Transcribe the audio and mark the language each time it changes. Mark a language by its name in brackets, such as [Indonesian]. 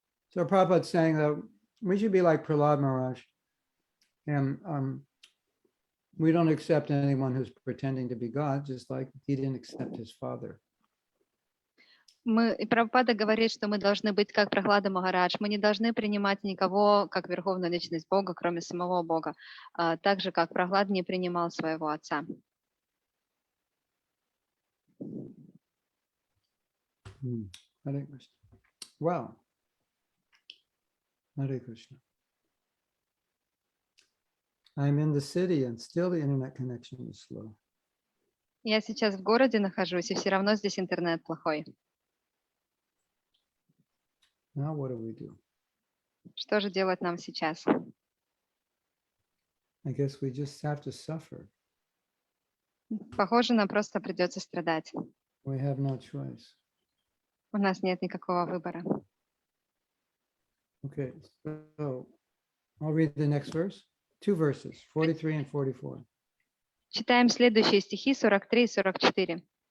[English] So Prabhupada's saying that we should be like Prahlad Maharaj, and we don't accept anyone who's pretending to be God, just like he didn't accept his father. [Russian] И Прабхупада говорит, что мы должны быть как Прахлада Махарадж. Мы не должны принимать никого как верховную личность Бога, кроме самого Бога. Так же, как Прахлад не принимал своего отца. [English] Hare Krishna. Wow. Hare Krishna. I'm in the city and still the internet connection is slow. [Russian] Я сейчас в городе нахожусь, и все равно здесь интернет плохой. [English] Now what do? [Russian] Что же делать нам сейчас? [English] I guess we just have to suffer. [Russian] Похоже, нам просто придется страдать. [English] We have no choice. [Russian] У нас нет никакого выбора. [English] Okay, so I'll read the next verse. 2 verses, 43 and 44. [Russian] Читаем следующие стихи 43 и 44.